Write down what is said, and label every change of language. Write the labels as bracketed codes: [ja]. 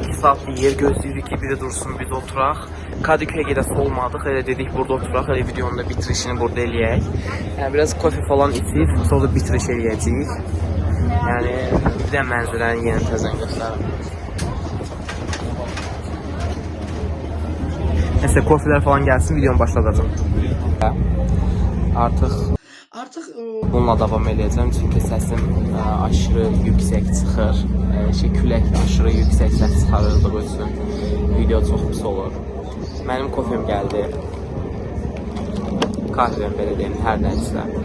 [az] 2 saat bir yer gözləyirik ki, biri dursun, biz oturaq. Kadıköy'ə gedəsi olmadıq, elə dedik burada oturaq, elə videonun da bitirişini burada eləyək. Yəni biraz kofe falan içib, sonra da bitiriş eləyəcəyik. Yəni bir də mənzərəni yeni təzən göstərim. [tr] Neyse, kofiler falan gelsin, videomu başlatacağım. [az] Artıq bununla davam edəcəm, çünki səsim aşırı yüksək çıxır. Külək aşırı yüksək səs çıxarırdığı üçün video çox pis olur. Mənim kofem gəldi. Kahvem belə deyim, hər nəysə.